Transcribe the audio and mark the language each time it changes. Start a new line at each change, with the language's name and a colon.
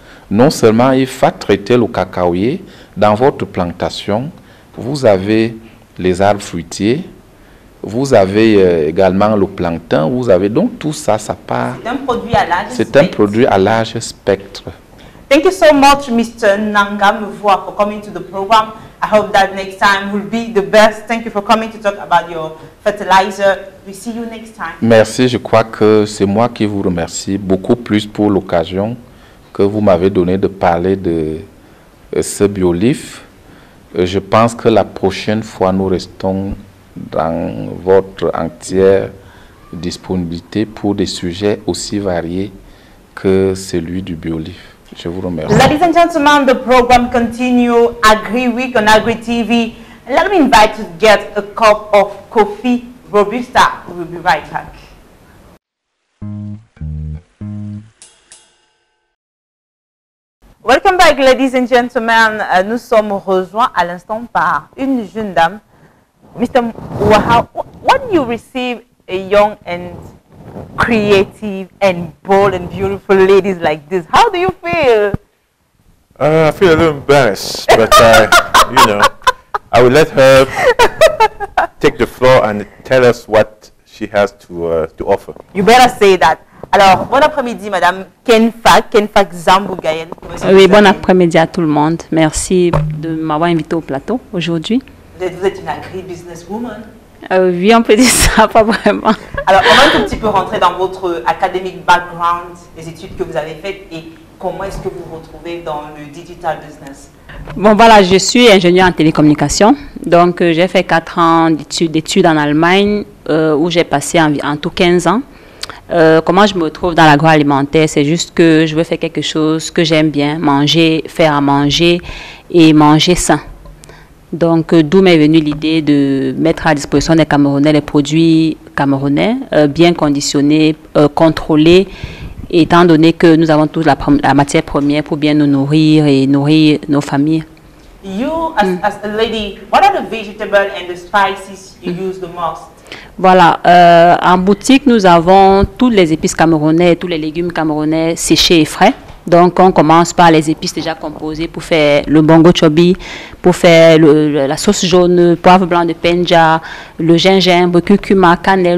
French: Non seulement il faut traiter le cacaoyer, dans votre plantation, vous avez les arbres fruitiers, vous avez également le plancton, vous avez donc tout ça, ça part. C'est un produit à large spectre. C'est un produit à large spectre.
English: Thank you so much, Mr. Nangamuvua, for coming to the program. I hope that next time will be the best. Thank you for coming to talk about your fertilizer. We see you next time.
French: Merci, je crois que c'est moi qui vous remercie beaucoup plus pour l'occasion que vous m'avez donné de parler de ce BioLive. Je pense que la prochaine fois, nous restons dans votre entière disponibilité pour des sujets aussi variés que celui du BioLive. Je vous remercie.
English: Ladies and gentlemen, the program continue Agri Week on Agri TV. Let me invite you to get a cup of coffee Robusta. We'll be right back. Welcome back, ladies and gentlemen.
French: Nous sommes rejoints à l'instant par une jeune dame.
English: Mr. Waha, when you receive a young and creative and bold and beautiful ladies like this, how do you feel? I feel a little embarrassed, but you know, I will let her take the floor and tell us what she has to offer. You better say that.
French: Alors, bon après-midi, Madame Kenfak Zambou Gaël. Oui, bon après-midi à tout le monde. Merci de m'avoir invité au plateau aujourd'hui. Vous êtes une agri-businesswoman. Oui, on peut dire ça, pas vraiment. Alors, on va un tout petit peu rentrer dans votre
English: academic background,
French: les études que vous avez faites et comment est-ce que vous vous retrouvez dans le digital business. Bon, voilà, je suis ingénieur en télécommunication. Donc, j'ai fait 4 ans d'études en Allemagne où j'ai passé en tout 15 ans. Comment je me retrouve dans l'agroalimentaire? C'est juste que je veux faire quelque chose que j'aime bien, manger, faire à manger et manger sain. Donc, d'où m'est venue l'idée de mettre à disposition des Camerounais les produits camerounais, bien conditionnés, contrôlés, étant donné que nous avons toute la matière première pour bien nous nourrir et nourrir nos familles.
English: You, as a lady, what are the vegetables and the spices you use the most?
French: Voilà, en boutique, nous avons toutes les épices camerounais, tous les légumes camerounais séchés et frais. Donc, on commence par les épices déjà composées pour faire le bongo chobi, pour faire la sauce jaune, poivre blanc de penja, le gingembre, curcuma, cannelle.